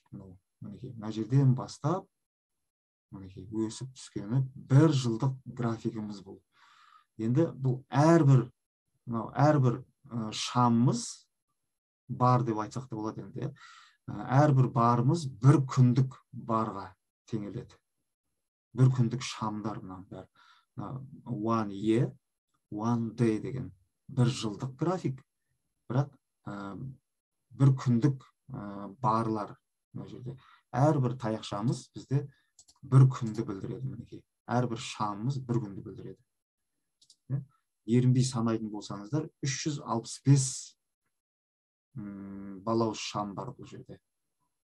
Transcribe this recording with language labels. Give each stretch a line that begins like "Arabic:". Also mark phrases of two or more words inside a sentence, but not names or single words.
Kazakh: Мына жерден бастап өсіп түскені бір жылдық графигіміз бұл. Енді бұл әрбір шамымыз бар деп айтсақ та болады енді. Әрбір барымыз бір күндік барға теңеледі. Бір күндік шамдар мұнан бәрі.
English: One year, one day
Kazakh: деген бір жылдық график, бірақ бір күндік барлар. Әрбір таяқшамыз бізде бір күнді білдіреді. Әрбір шамымыз бір күнді білдіреді. Ерінбей санайтын болсаңыздар, 365 балауыз шам бар бұл жерде.